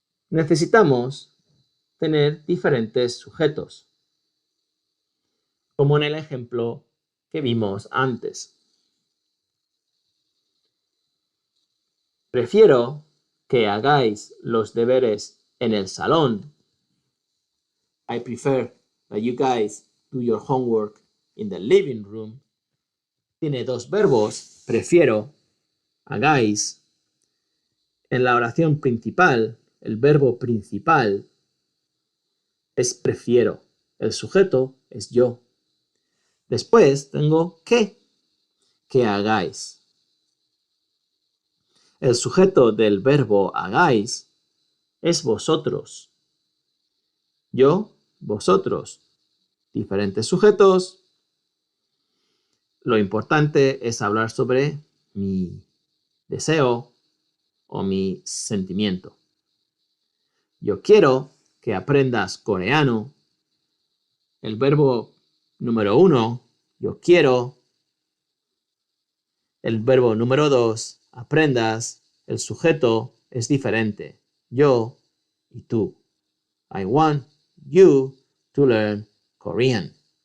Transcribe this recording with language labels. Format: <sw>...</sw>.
<es>Necesitamos tener diferentes sujetos, como en el ejemplo que vimos antes. Prefiero que hagáis los deberes en el salón.</es> <en>I prefer that you guys do your homework in the living room.</en> <es>Tiene dos verbos, prefiero, hagáis. En la oración principal, el verbo principal es prefiero. El sujeto es yo. Después tengo que hagáis. El sujeto del verbo hagáis es vosotros. Yo, vosotros. Diferentes sujetos. Lo importante es hablar sobre mi deseo o mi sentimiento. Yo quiero que aprendas coreano. El verbo número 1, yo quiero. El verbo número 2, aprendas. El sujeto es diferente. Yo y tú.</es> <en>I want you to learn Korean.</en>